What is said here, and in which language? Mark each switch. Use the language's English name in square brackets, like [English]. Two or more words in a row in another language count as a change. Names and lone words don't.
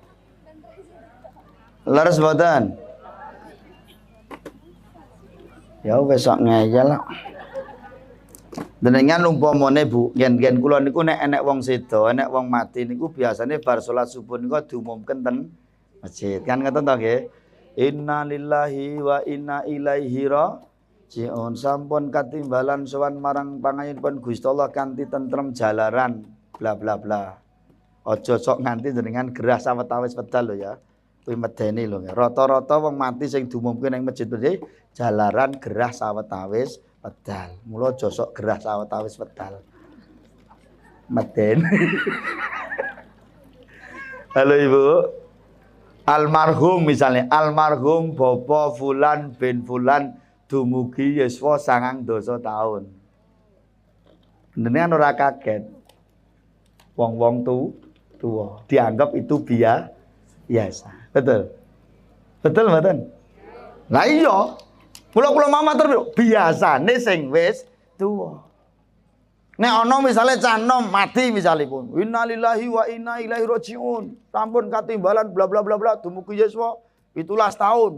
[Javanese] Leres mboten? Ya wis sok ngeyel. Denengan umpamane Bu, gen-gen kula niku nek enek wong sedo, enek wong mati niku biasane bar salat subuh niku diumumken ten masjid. Kan ngoten to nggih? [Arabic] إنا لله وإنا إليه راجعون. [Javanese] Sampun katimbalan sowan marang pangayunipun Gusti Allah kanthi tentrem jalaran bla bla bla. Aja sok nganti jenengan gerah sawetawis wedal lho ya. Kuwi medeni lho. Rata-rata wong mati sing diumumke ning masjid iki jalaran gerah sawetawis wedal. Mula aja sok gerah sawetawis wedal. Medeni. Halo Ibu. Almarhum misalnya, almarhum Bapak Fulan bin Fulan dumugi yuswa 9 tahun. Jenengan ora kaget. Wong-wong tuwa dianggap itu biasa. Betul mboten? Lah iya. Kula matur biasane sing wis tuwa. Nek ana misale cah nom mati misalipun, [Arabic] إنا لله وإنا إليه راجعون. [Javanese] Sampun katimbalan bla bla bla bla dumugi yuswa 17 tahun.